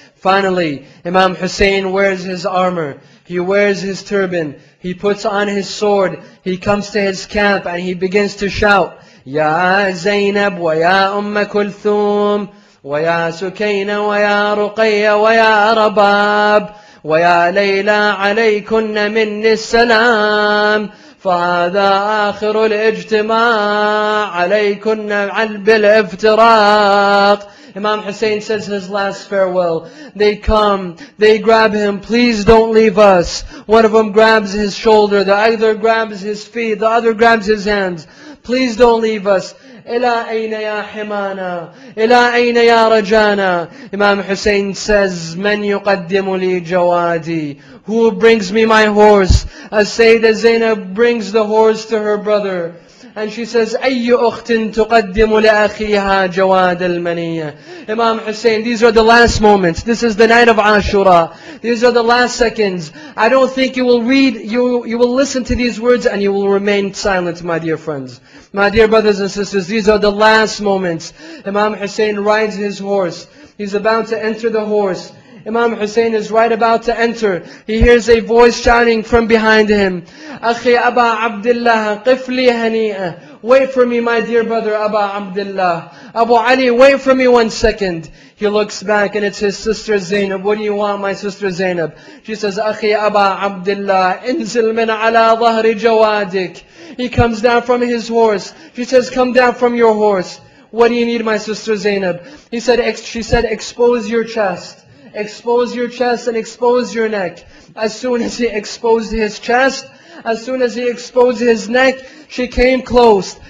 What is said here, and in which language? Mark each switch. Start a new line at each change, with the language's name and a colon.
English: Finally, Imam Hussain wears his armor, he wears his turban, he puts on his sword, he comes to his camp and he begins to shout,
Arabic: يا زينب ويا أم كلثوم ويا سكينة ويا رقية ويا رباب ويا ليلى عليكن مني السلام فهذا آخر الاجتماع عليكن بالافتراق.
English: Imam Hussain says his last farewell. They come, they grab him, please don't leave us. One of them grabs his shoulder, the other grabs his feet, the other grabs his hands. Please don't leave us.
Arabic: إلى أين يا حمانا إلى أين يا رجانا. Imam Hussain says, من يقدم لي جوادي.
English: Who brings me my horse? As Sayyidah Zainab brings the horse to her brother.
Arabic: And she says, أي أخت تقدم لأخيها جواد المنية.
English: Imam Hussain, these are the last moments. This is the night of Ashura. These are the last seconds. I don't think you will read, you will listen to these words and you will remain silent, my dear friends. My dear brothers and sisters, these are the last moments. Imam Hussain rides his horse. He's about to enter the horse. Imam Hussain is right about to enter. He hears a voice shouting from behind him,
Arabic: أخي أبا عبد الله قف لي هنيئة.
English: Wait for me, my dear brother Aba Abdullah. Abu Ali, wait for me 1 second. He looks back and it's his sister Zainab. What do you want, my sister Zainab?
Arabic: She says, أخي أبا عبد الله انزل من على ظهر جوادك.
English: He comes down from his horse. She says, come down from your horse. What do you need, my sister Zainab? She said, expose your chest. Expose your chest and expose your neck. As soon as he exposed his chest, as soon as he exposed his neck, she came close.